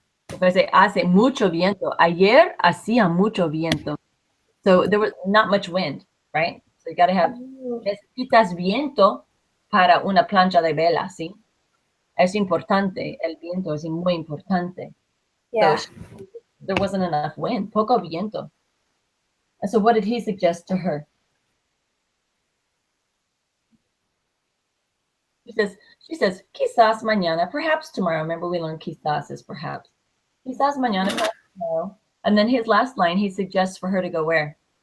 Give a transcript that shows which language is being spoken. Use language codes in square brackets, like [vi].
[en] If I say [es] hace mucho viento, ayer hacía mucho viento. [en] So there was not much wind, right? So you got to have, [es] necesitas viento para una plancha de vela, ¿sí? Es importante, el viento es muy importante. [en] Yeah. So there wasn't enough wind, [es] poco viento. [en] And so what did he suggest to her? She says, [es] quizás mañana, [en] perhaps tomorrow. Remember we learned quizás is perhaps. [es] Quizás mañana, [en] perhaps tomorrow. And then his last line, he suggests for her to go where?